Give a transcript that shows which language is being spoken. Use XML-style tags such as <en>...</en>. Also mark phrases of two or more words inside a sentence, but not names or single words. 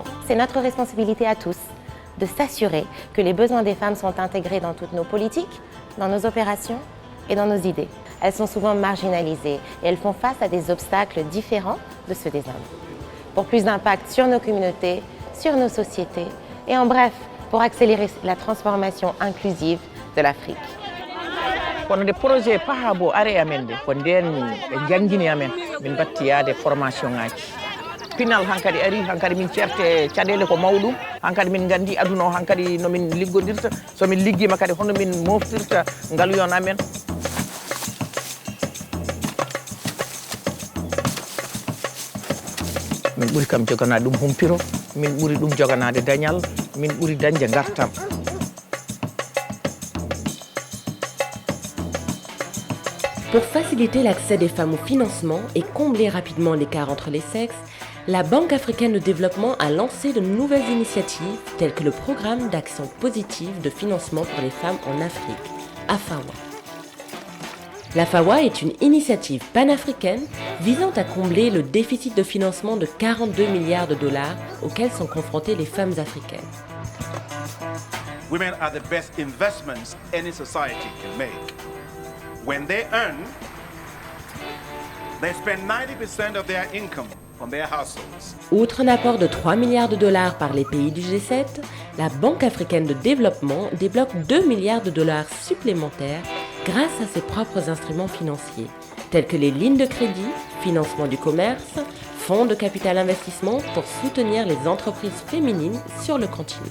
<fr>C'est notre responsabilité à tous de s'assurer que les besoins des femmes sont intégrés dans toutes nos politiques, dans nos opérations et dans nos idées. Elles sont souvent marginalisées et elles font face à des obstacles différents de ceux des hommes. Pour plus d'impact sur nos communautés, sur nos sociétés et en bref, pour accélérer la transformation inclusive de l'Afrique.</fr> <ff>kono nde projet PAABO ari amen de ko nden ɓe jangguini amen min batti yaade formation ngaji pinal hankadi ari hankadi min certe caɗele ko mawɗum hankadi min gandi aduna o hankadi nomin liggodirta somin liggima kadi hono min moftirta ngaaluyon amen. min ɓuuri kam joganade ɗum humpiro min ɓuuri ɗum joganade dañal min ɓuuri dañde gartam.</ff> <fr>Pour faciliter l'accès des femmes au financement et combler rapidement l'écart entre les sexes, la Banque africaine de développement a lancé de nouvelles initiatives telles que le programme d'action positive de financement pour les femmes en Afrique, AFAWA. L'AFAWA est une initiative panafricaine visant à combler le déficit de financement de 42 milliards de dollars auquel sont confrontées les femmes africaines.</fr> <en>Women are the best investments any society can make. When they earn, they spend 90% of their income on their households.</en> <fr>Outre un apport de 3 milliards de dollars par les pays du G7, la Banque africaine de développement débloque 2 milliards de dollars supplémentaires grâce à ses propres instruments financiers, tels que les lignes de crédit, financement du commerce, fonds de capital investissement pour soutenir les entreprises féminines sur le continent.</fr>